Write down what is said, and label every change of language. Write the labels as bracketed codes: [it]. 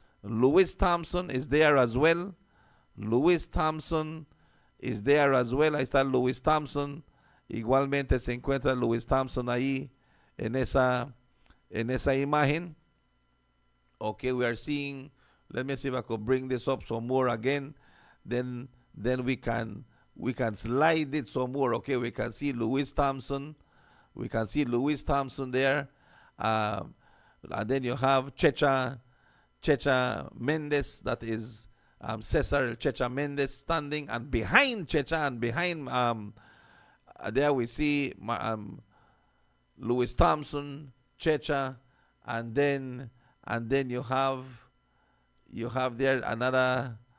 [en] Louis Thompson is there as well. Louis Thompson is there as well. [es] Ahí está Louis Thompson. Igualmente se encuentra Louis Thompson ahí en esa imagen. [en] Okay, we are seeing, let me see if I could bring this up some more again. Then we can slide it some more. Okay, we can see Louis Thompson. We can see Louis Thompson there. And then you have Checha Mendes, that is Cesar Checha Mendes standing, and behind Checha and behind there we see Louis Thompson, Checha, and then you have there another.